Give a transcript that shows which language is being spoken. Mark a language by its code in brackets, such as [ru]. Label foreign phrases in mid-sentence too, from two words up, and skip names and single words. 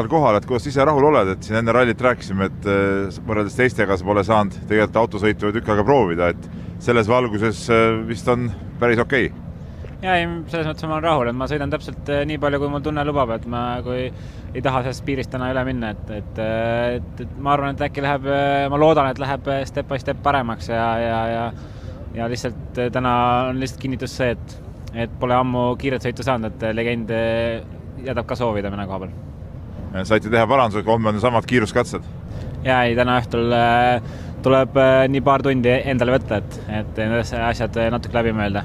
[et] kohal, et kuidas ise rahul oled, et siin enne rallit rääkisime, et võrreldes teistega sa pole saanud tegelikult autosõitu tükk aega proovida, et selles valguses vist on päris okei. Ja selles mõttes ma olen rahul, et ma sõidan täpselt nii palju, kui mul tunne lubab, et ma kui ei taha sellest piirist täna üle minna, et ma arvan, et äkki läheb, ma loodan, et läheb [en] step by step [et] paremaks ja lihtsalt täna on lihtsalt kinnitus see, et pole ammu kiiret sõitu saanud, et legend jätab ka soovida mõne koha peal. Saite teha parandused, homme on samad kiiruskatsed? Ja täna õhtul tuleb nii paar tundi endale võtta, et need asjad natuke läbi mõelda.